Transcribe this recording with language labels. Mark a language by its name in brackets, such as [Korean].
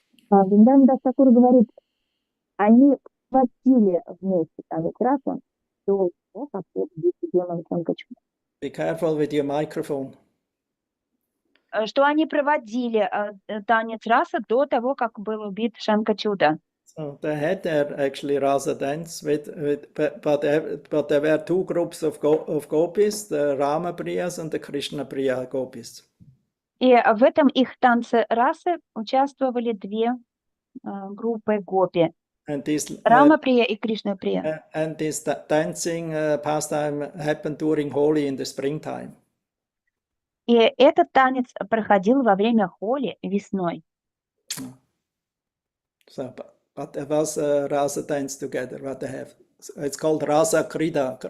[Russian] Вриндаван Дас Такур говорит, они проводили вместе танец раса до того, как был убит демон Шанкачуда. [English] Be careful with your microphone. [Russian] Что они проводили танец раса до того, как был убит Шанкачуда. [English] So they had there actually rasa dance but there were two groups of gopis, the Rama Priyas and the Krishna Priya gopis. [Russian] И в этом их танце расы участвовали две группы гопи. [English] And this [Russian] Рама Прия и Кришна Прия. [English] and this dancing pastime happened during Holi in the springtime. [Russian] И этот танец проходил во время Холи весной. [English] So, but there was a rasa dance together. What they have, it's called rasa krida.